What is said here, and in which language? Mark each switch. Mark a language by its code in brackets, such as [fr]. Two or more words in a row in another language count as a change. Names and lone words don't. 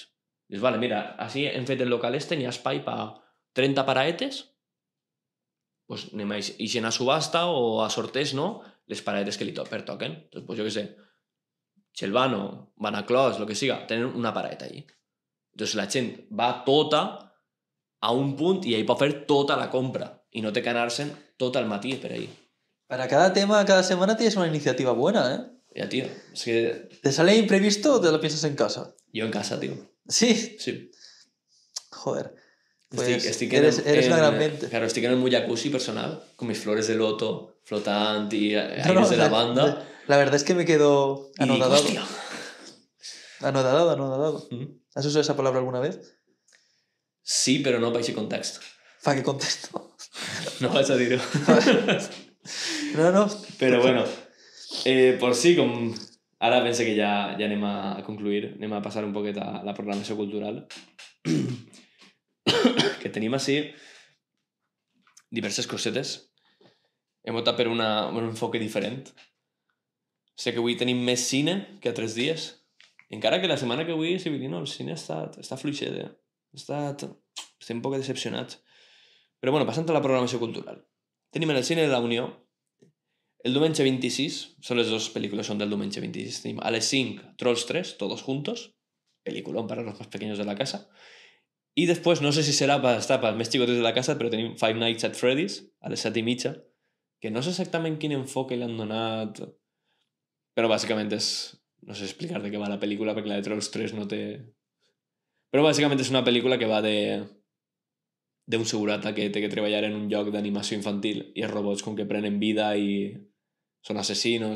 [ca] Dius, vale, mira, així hem fet el local n'hi ha espai per 30 paraetes, pues anem a ixen a subhasta o a sorteig, no? Les paraetes que li pertoquen. Entonces, pues jo què sé, Xelvano, Banaclós, el que siga, tenen una paraeta allí. Entonces la gent va tota a un punt i ahí pot fer tota la compra i no té que anar-se'n tot el matí per ahí. [es] Para cada tema, cada semana tienes una iniciativa buena, ¿eh? Ya, tío, es que... ¿Te sale imprevisto o te lo piensas en casa? Yo en casa, tío. ¿Sí? Sí. Joder. Pues eres una gran mente. Claro, estoy en un jacuzzi personal, con mis flores de loto flotando y aires de lavanda. La verdad es que me quedo anodadado. Hostia. Anodadado. ¿Has usado esa palabra alguna vez? Sí, pero no para ese contexto. ¿Para qué contexto? [ca] No vas a dir-ho. [es] No. [ca] Però bueno, por sí, com ara penso que ja anem a concluir, anem a passar un poquet a la programació cultural, que tenim així diverses cosetes. Hem optat per un enfoque diferent. Sé que avui tenim més cine que altres dies, encara que la setmana que avui, Civilino, el cine està fluixet, estem un poc decepcionats. Però bueno, passant a la programació cultural. Tenim en el cine de la Unió el diumenge 26, són les dues pel·lícules, són del diumenge 26, tenim a les 5 Trolls 3, [es] todos juntos, peliculón para los más pequeños de la casa, [ca] i després, no sé si serà per estar pels més xicotes de la casa, però tenim Five Nights at Freddy's a les 7:30, que no sé exactament quin enfoque li han donat, però bàsicament és, no sé explicar de què va la pel·lícula, perquè la de Trolls 3 no té... Però bàsicament és una pel·lícula que va d'un segurata que té que treballar en un lloc d'animació infantil i els robots com que prenen vida i són assassinos.